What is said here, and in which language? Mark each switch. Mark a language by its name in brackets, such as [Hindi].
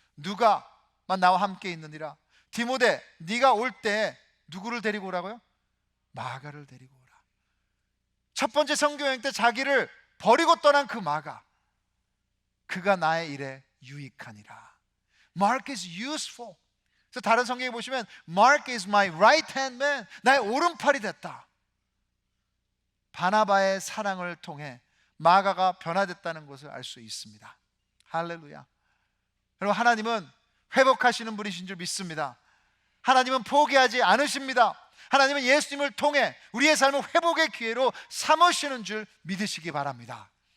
[Korean] 누가만 나와 함께 있느니라. 디모데, 네가 올 때 누구를 데리고 오라고요? 마가를 데리고 오라. 첫 번째 선교여행 때 자기를 버리고 떠난 그 마가, 그가 나의 일에 유익하니라. [English] Mark is useful. [Korean] 그래서 다른 성경에 보시면 [English] Mark is my right hand man. [Korean] 나의 오른팔이 됐다. 바나바의 사랑을 통해 마가가 변화됐다는 것을 알 수 있습니다. 할렐루야. 여러분, 하나님은 회복하시는 분이신 줄 믿습니다. 하나님은 포기하지 않으십니다. 하나님은 예수님을 통해 우리의 삶을 회복의 기회로 삼으시는 줄 믿으시기 바랍니다.